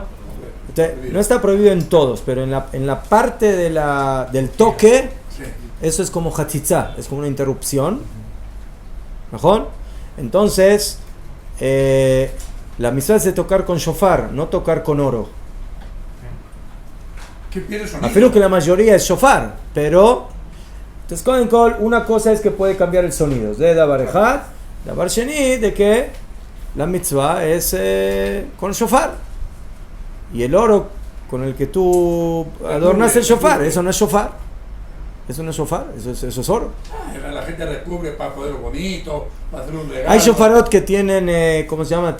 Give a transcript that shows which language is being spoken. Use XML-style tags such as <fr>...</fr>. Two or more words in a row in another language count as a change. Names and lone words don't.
<es>No está prohibido en todos, pero en la parte del toque, eso es como hatzitza, es como una interrupción, mejor. Entonces, la mitzvah es de tocar con shofar, no tocar con oro. ¿Qué pierde sonido? Afirmo que la mayoría es shofar, pero entonces con una cosa es que puede cambiar el sonido.</es> <he>De דבר אחד, דבר שני,</he> <es>de que la mitzvah es con shofar. Y el oro con el que tú adornas el shofar, eso no es shofar. Eso no es shofar, eso es oro. La gente recubre para ponerlo bonito, para hacer un regalo. Hay shofarot que tienen, ¿cómo se llama?</es>